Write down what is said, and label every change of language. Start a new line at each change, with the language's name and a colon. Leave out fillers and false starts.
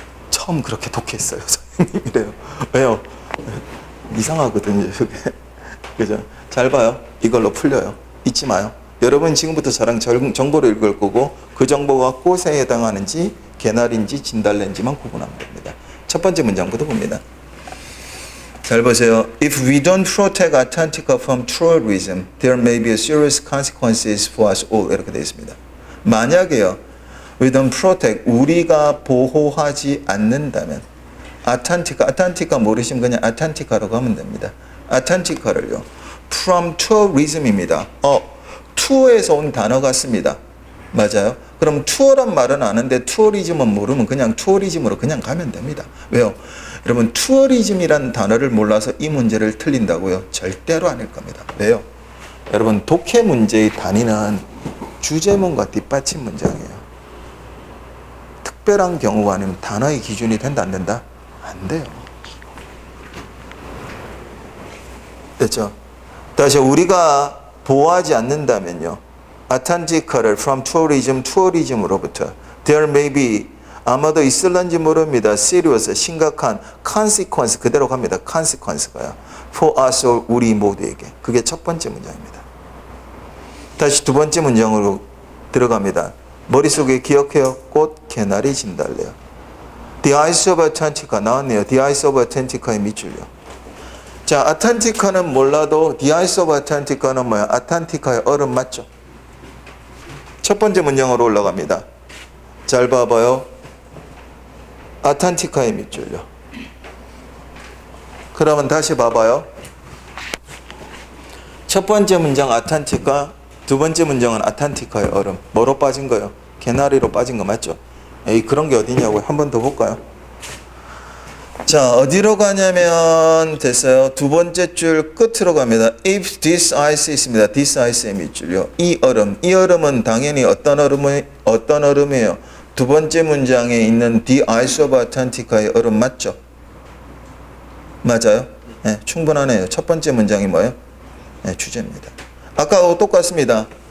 Korean: 처음 그렇게 독했어요. 선생님이래요. 왜요? 이상하거든요. 그죠? 잘 봐요. 이걸로 풀려요. 잊지 마요. 여러분 지금부터 저랑 정보를 읽을 거고 그 정보가 꽃에 해당하는지 개나리인지 진달래인지만 구분하면 됩니다. 첫 번째 문장부터 봅니다. 잘 보세요.
English: If we don't protect Antarctica from tourism, there may be serious consequences for us all.
Korean: 이렇게 되어 있습니다. 만약에요.
English: We don't protect,
Korean: 우리가 보호하지 않는다면 아탄티카 모르시면 그냥 아탄티카라고 하면 됩니다. 아탄티카를요.
English: From tourism입니다.
Korean: 투어에서 온 단어 같습니다. 맞아요? 그럼 투어란 말은 아는데 투어리즘은 모르면 그냥 투어리즘으로 그냥 가면 됩니다. 왜요? 여러분 투어리즘이란 단어를 몰라서 이 문제를 틀린다고요? 절대로 아닐 겁니다. 왜요? 여러분 독해 문제의 단위는 주제문과 뒷받침 문장이에요. 특별한 경우가 아니면 단어의 기준이 된다 안 된다? 안 돼요. 됐죠? 다시 우리가 보호하지 않는다면요. 아탄티카를
English: from tourism,
Korean: 투어리즘으로부터
English: there may be
Korean: 아마도 있을런지 모릅니다.
English: serious,
Korean: 심각한 consequence 그대로 갑니다. consequence가요.
English: for us,
Korean: 우리 모두에게. 그게 첫 번째 문장입니다. 다시 두 번째 문장으로 들어갑니다. 머릿속에 기억해요. 꽃, 개나리, 진달래요.
English: The ice of Antarctica 나왔네요. The ice of Antarctica의 밑줄요.
Korean: 자, 아탄티카는 몰라도
English: The ice of Antarctica
Korean: 는 뭐야? 아탄티카의 얼음 맞죠? 첫 번째 문장으로 올라갑니다. 잘 봐봐요. 아탄티카의 밑줄요. 그러면 다시 봐봐요. 첫 번째 문장 아탄티카, 두 번째 문장은 아탄티카의 얼음. 뭐로 빠진 거요? 개나리로 빠진 거 맞죠? 에이, 그런 게 어디냐고요? 한 번 더 볼까요? 자, 어디로 가냐면 됐어요. 두 번째 줄 끝으로 갑니다.
English: If this ice
Korean: 있습니다.
English: This ice 밑줄요.
Korean: 이 얼음은 당연히 어떤 얼음이에요? 두 번째 문장에 있는
English: The ice of Antarctica
Korean: 의 얼음 맞죠? 맞아요? 네, 충분하네요. 첫 번째 문장이 뭐예요? 네, 주제입니다. 아까하고 똑같습니다.